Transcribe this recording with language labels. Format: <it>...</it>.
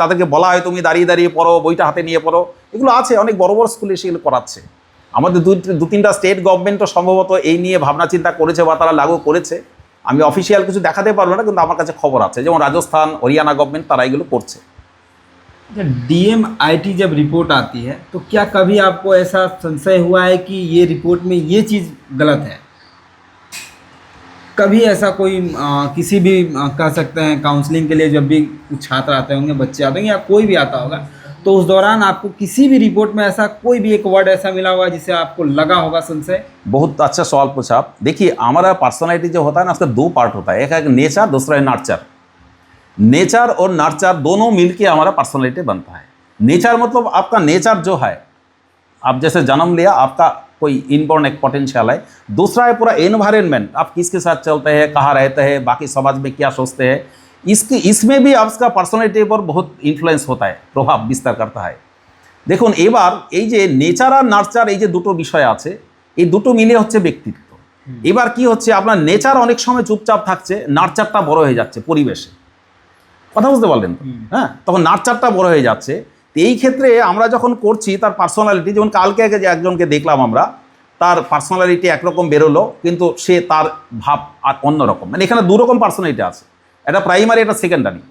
<bn>তাদেরকে বলা হয় তুমি দাঁড়িয়ে দাঁড়িয়ে পড়ো, বইটা হাতে নিয়ে পড়ো। এগুলো আছে, অনেক বড় বড় স্কুলে সেগুলো করাচ্ছে। আমাদের দু তিনটা স্টেট গভর্নমেন্টও সম্ভবত এই নিয়ে ভাবনা চিন্তা করেছে বা তারা লাগু করেছে। আমি অফিসিয়াল কিছু দেখাতে পারবো না, কিন্তু আমার কাছে খবর আছে, যেমন রাজস্থান, হরিয়ানা গভর্নমেন্ট তারা এগুলো করছে।</bn> <hi>डीएमआईटी जब रिपोर्ट आती है तो क्या कभी आपको ऐसा संशय हुआ है कि ये रिपोर्ट में ये चीज़ गलत है? कभी ऐसा कोई किसी भी कह सकते हैं काउंसलिंग के लिए जब भी कुछ छात्र आते होंगे, बच्चे आते होंगे या कोई भी आता होगा, तो उस दौरान आपको किसी भी रिपोर्ट में ऐसा कोई भी एक वर्ड ऐसा मिला होगा जिससे आपको लगा होगा संशय? बहुत अच्छा सवाल पूछा आप। देखिए हमारा पर्सनैलिटी जो होता है ना, उसका दो पार्ट होता है, एक है नेचर, दूसरा है नर्चर। नेचर और नर्चर दोनों मिलके हमारा पर्सनैलिटी बनता है। नेचर मतलब आपका नेचर जो है, आप जैसे जन्म लिया, आपका कोई इनबॉर्न एक पोटेंशियल है। दूसरा है पूरा एनवायरनमेंट, आप किसके साथ चलते हैं, कहाँ रहते हैं, बाकी समाज में क्या सोचते हैं, इसमें भी आपका पर्सनालिटी पर बहुत इन्फ्लुएंस होता है,</hi> <bn>প্রভাব বিস্তার</bn> <hi>करता है।</hi> <bn>দেখুন এবার এই যে নেচার আর নার্চার, এই যে দুটো বিষয় আছে, এই দুটো মিলে হচ্ছে ব্যক্তিত্ব। এবার কি হচ্ছে, আপনার নেচার অনেক সময় চুপচাপ থাকছে, নার্চারটা বড় হয়ে যাচ্ছে পরিবেশে, কথা বুঝতে পারলেন তো? হ্যাঁ, তখন নার্চারটা বড় হয়ে যাচ্ছে। তো এই ক্ষেত্রে আমরা যখন করছি তার পার্সোনালিটি, যেমন কালকে আগে যে একজনকে দেখলাম আমরা, তার পার্সোনালিটি একরকম বেরোলো, কিন্তু সে তার ভাব আর অন্যরকম, মানে এখানে দুরকম পার্সোনালিটি আছে, এটা প্রাইমারি, এটা সেকেন্ডারি।</bn>